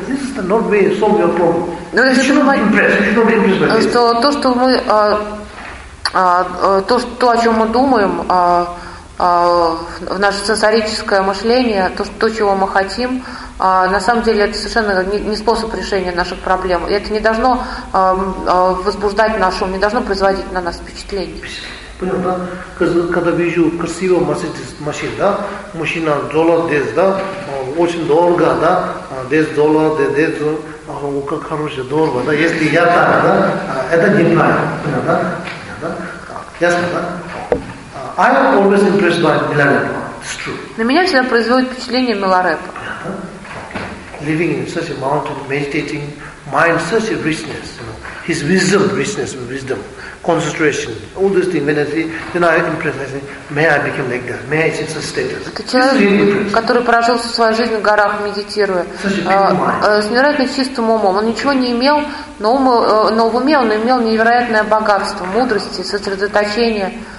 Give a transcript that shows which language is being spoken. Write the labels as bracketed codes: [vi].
[en] This is the not way to solve your problem. [ru] В наше сенсорическое мышление, то, чего мы хотим, на самом деле это совершенно не способ решения наших проблем. И это не должно возбуждать наш ум, не должно производить на нас впечатление. Понятно, да? Когда вижу красивую машину, да, мужчина золото здесь, да, очень дорого, да, здесь золото, здесь золото, о, как хорошее, дорого, да, если я так, да, это неправильно, понятно, да? Ясно, да? [en] I am always impressed by Milarepa. It's true. [ru] На меня всегда производит впечатление Миларепа. [en] Living in such a mountain, meditating, mind such a richness, you know, his wisdom, richness, wisdom, concentration, all these things. When I see, then I am impressed. I say, may I become like that? May I achieve such status? [ru] Это человек, который прожил всю свою жизнь в горах, медитируя, с невероятно чистым умом. Он ничего не имел, но в уме он имел невероятное богатство, мудрости, сосредоточения.